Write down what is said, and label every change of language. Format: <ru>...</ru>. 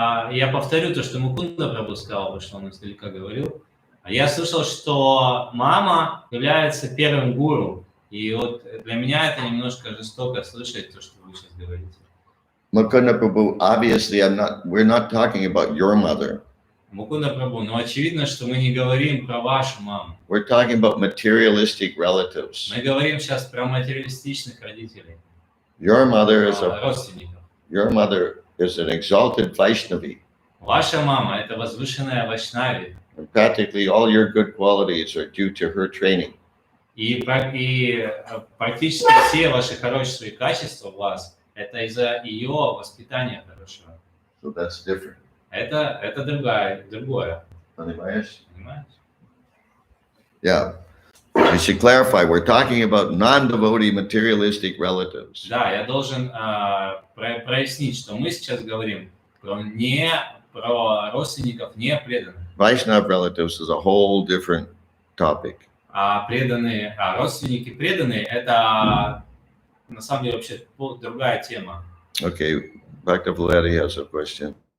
<ru>Я повторю то, что Мукунда Прабху сказал, потому что он издалека говорил. Я слышал, что мама является первым гуру. И вот для меня это немножко жестоко слышать то, что вы сейчас говорите.</ru> <en>Mukunda Prabhu, obviously we're not talking about your mother.</en> <ru>Мукунда Прабху, но очевидно, что мы не говорим про вашу маму.</ru> <en>We're talking about materialistic relatives.</en> <ru>Мы говорим сейчас про материалистичных родителей,</ru> <en>Your mother</en> <ru>родственников.</ru> <en>your mother is an exalted Vaishnavi.</en> <ru>Ваша мама – это возвышенная Вайшнави.</ru> <en>And practically all your good qualities are due to her training.</en> <ru>И практически все ваши хорошие качества у вас – это из-за ее воспитания хорошего.</ru> <en>So that's different.</en> <ru>Это другое. Понимаешь? Понимаешь?</ru> <en>Yeah. We should clarify. We're talking about non-devotee materialistic relatives.</en> <ru>Да, я должен прояснить, что мы сейчас говорим про родственников не преданных.</ru> <en>Vaishnava relatives is a whole different topic.</en> <ru>А родственники преданные – это на самом деле вообще другая тема.</ru> <en>Okay, Bhakta Valetti has a question.</en>